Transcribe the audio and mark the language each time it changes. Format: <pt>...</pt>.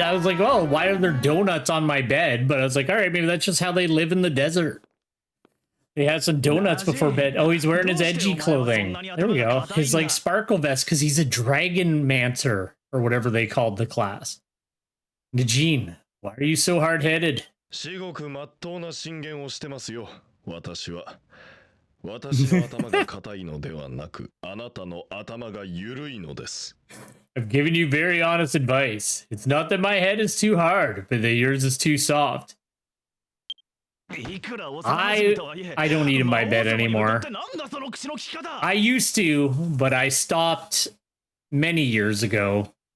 <en>I was like, oh, why are there donuts on my bed? But I was like, all right, maybe that's just how they live in the desert. They had some donuts before bed. Oh, he's wearing his edgy clothing. There we go. His like sparkle vest because he's a dragon mancer or whatever they called the class. Najin, why are you so hard-headed?</en> <ja>至極まっとうな進言をしてますよ、私は。私の頭が硬いのではなく、あなたの頭が緩いのです。</ja> <en>I've given you very honest advice. It's not that my head is too hard, but that yours is too soft. I don't eat in my bed anymore. I used to, but I stopped many years ago.</en>